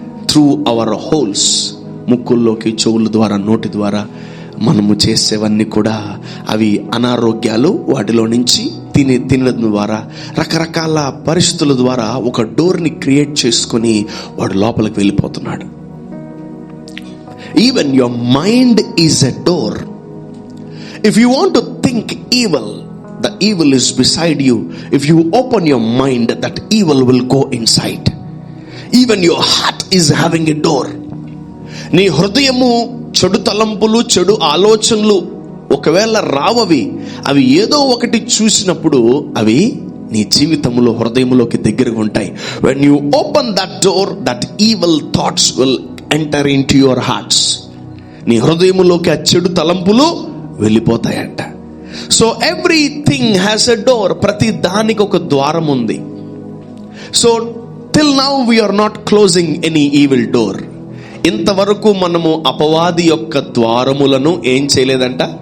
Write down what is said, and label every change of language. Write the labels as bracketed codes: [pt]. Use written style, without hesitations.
[en] Through our holes. [te] ముక్కుల్లోకి, చెవుల ద్వారా, నోటి ద్వారా మనము చేసేవన్నీ కూడా అవి అనారోగ్యాలు. వాటిలో నుంచి తినడం ద్వారా, రకరకాల పరిస్థితుల ద్వారా ఒక డోర్ని క్రియేట్ చేసుకొని వాడు లోపలికి వెళ్ళిపోతున్నాడు. [en] Even your mind is a door. If you want to think evil, the evil is beside you. If you open your mind, that evil will go inside. Even your heart is having a door. [te] నీ హృదయము చెడు తలంపులు, చెడు ఆలోచనలు ఒకవేళ రావవి, అవి ఏదో ఒకటి చూసినప్పుడు అవి నీ జీవితంలో, హృదయంలోకి దగ్గరగా ఉంటాయి. [en] When you open that door, that evil thoughts will enter into your hearts. [te] నీ హృదయములోకి ఆ చెడు తలంపులు వెళ్ళిపోతాయంట. [en] So everything has a door. [te] ప్రతి దానికి ఒక ద్వారం ఉంది. [en] So till now we are not closing any evil door. [te] ఇంతవరకు మనము అపవాది యొక్క ద్వారములను ఏం చేయలేదంట?